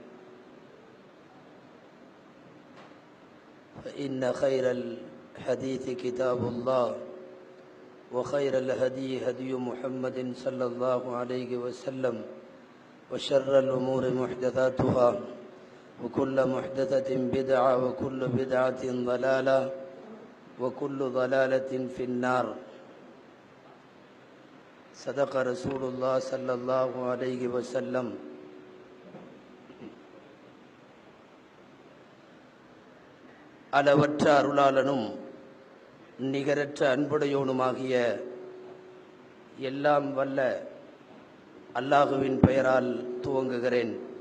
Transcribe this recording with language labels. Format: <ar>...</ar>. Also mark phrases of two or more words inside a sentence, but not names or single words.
<ar>فإن خير الحديث كتاب الله وخير الهدي هدي محمد صلى الله عليه وسلم وشر الأمور محدثاتها وكل محدثة بدعة وكل بدعة ضلالة وكل ضلالة في النار صدق رسول الله صلى الله عليه وسلم</ar> <ta>அளவற்ற அருளாளனும் நிகரற்ற அன்புடையோனுமாகிய எல்லாம் வல்ல அல்லாஹுவின் பெயரால் துவங்குகிறேன்.</ta>